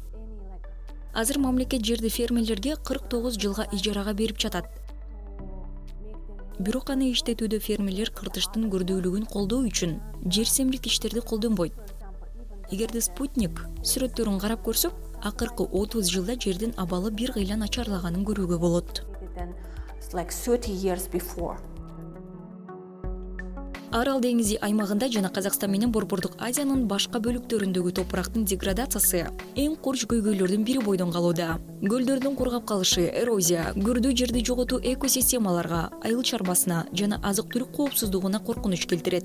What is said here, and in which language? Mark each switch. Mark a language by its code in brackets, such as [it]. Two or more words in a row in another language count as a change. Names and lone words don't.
[ky] Азыр мамлекет жерди фермерлерге 49 жылга ижарага берип жатат. Бирок аны иштетүүдө фермерлер кыртыштын көрдүүлүгүн колдоо үчүн жерсемдик иштерди колдонбойт. Эгерде спутник сүрөттөрүн карап көрсөк, акыркы 30 жылда жердин абалы бир кыйла начарлаганын көрүүгө болот. [en] Like 30 years before. [ky] Арал деңизи аймагында жана Казакстан менен Борбордук Азиянын башка бөлүктөрүндөгү топурактын деградациясы эң курч көйгөйлөрдүн бири бойдон калууда. Көлдөрдүн кургап калышы, эрозия, көрдүү жерди жоготуу экосистемаларга, айыл чарбасына жана азык-түлүк коопсуздугуна коркунуч келтирет.